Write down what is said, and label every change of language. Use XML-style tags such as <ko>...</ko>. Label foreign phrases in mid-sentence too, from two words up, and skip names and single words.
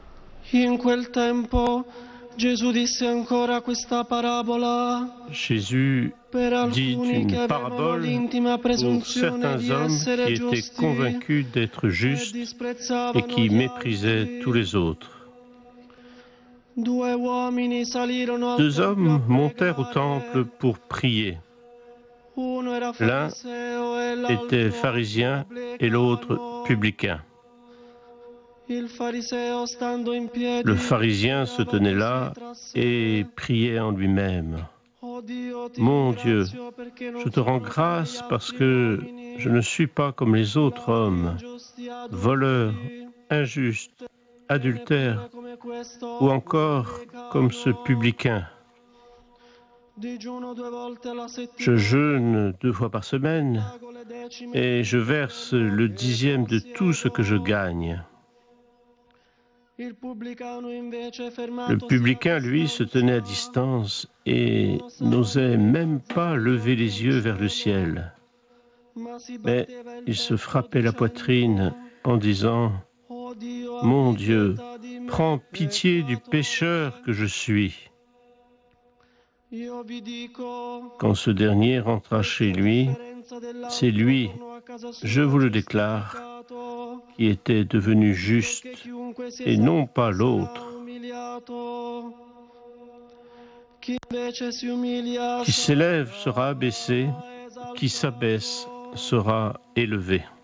<it>In quel tempo Gesù disse ancora questa parabola</it> <fr>Jésus</fr> <it>per</it> <fr>dit</fr> <it>alcuni che</it> <fr>une</fr> <it>avevano</it> <fr>parabole</fr> <it>l'intima</it> <fr>pour</fr> <it>presunzione</it> <fr>certains</fr> <it>di</it> <fr>hommes</fr> <it>essere</it> <fr>qui étaient</fr> <it>giusti</it> <fr>convaincus d'être</fr> <it>e</it> <fr>justes et</fr> <it>disprezzavano</it> <fr>qui</fr> <it>gli</it> <fr>méprisaient</fr> <it>altri.</it> <fr>tous les autres.</fr> <it>Due uomini salirono al</it> <fr>Deux</fr> <it>tempio a</it> <fr>hommes montèrent au</fr> <it>pregare.</it> <fr>temple pour prier.</fr> <it>Uno era</it> <fr>L'un</fr> <it>fariseo e</it> <fr>était</fr> <it>l'altro</it> <fr>pharisien et l'autre</fr> <it>pubblicano.</it> <fr>publicain.</fr> <it>Il fariseo, stando in piedi,</it> <fr>Le pharisien se</fr> <it>pregava</it> <fr>tenait</fr> <it>così</it> <fr>là</fr> <it>tra sé.</it> <fr>et priait en lui-même.</fr> <it>Oh Dio, ti</it> <fr>Mon Dieu,</fr> <it>ringrazio perché non</it> <fr>je te rends</fr> <it>sono</it> <fr>grâce</fr> <it>come gli</it> <fr>parce</fr> <it>altri</it> <fr>que</fr> <it>uomini,</it> <fr>je ne suis pas comme les autres</fr> <it>ladri,</it> <fr>hommes,</fr> <it>ingiusti, adulteri,</it> <fr>voleurs, injustes, adultères</fr> <it>neppure come questo</it> <fr>ou encore comme ce</fr> <it>pubblicano.</it> <fr>publicain.</fr> <it>Digiuno 2 volte alla</it> <fr>Je</fr> <it>settimana,</it> <fr>jeûne 2 fois par semaine</fr> <it>pago le decime</it> <fr>et je</fr> <it>di</it> <fr>verse</fr> <it>quello</it> <fr>le</fr> <it>che</it> <fr>10e de tout ce que je</fr> <it>possiedo.</it> <fr>gagne.</fr> <it>Il pubblicano invece,</it> <fr>Le</fr> <it>fermatosi</it> <fr>publicain,</fr> <it>a</it> <fr>lui, se tenait à</fr> <it>distanza,</it> <fr>distance et n'osait même pas lever les yeux vers le ciel.</fr> <it>ma si</it> <fr>Mais</fr> <it>batteva il</it> <fr>il se</fr> <it>petto</it> <fr>frappait la poitrine</fr> <it>dicendo,</it> <fr>en disant</fr> <it>oh Dio,</it> <fr>« Mon</fr> <it>abbi</it> <fr>Dieu,</fr> <it>pietà di me,</it> <fr>prends pitié du</fr> <it>peccatore.</it> <fr>pécheur que je suis. »</fr> <it>Io vi dico,</it> <fr>Quand ce dernier rentra chez lui,</fr> <it>differenza dell'altro,</it> <fr>c'est lui,</fr> <it>tornò a casa sua</it> <fr>je vous le déclare,</fr> <it>giustificato,</it> <fr>qui était devenu juste</fr> <it>perché chiunque si</it> <fr>et non</fr> <it>esalta</it> <fr>pas</fr> <it>sarà</it> <fr>l'autre.</fr> <it>umiliato. Chi invece si umilia</it> <fr>Qui s'élève sera abaissé,</fr> <it>sarà</it> <fr>qui s'abaisse</fr> <it>esaltato.</it> <fr>sera élevé.</fr>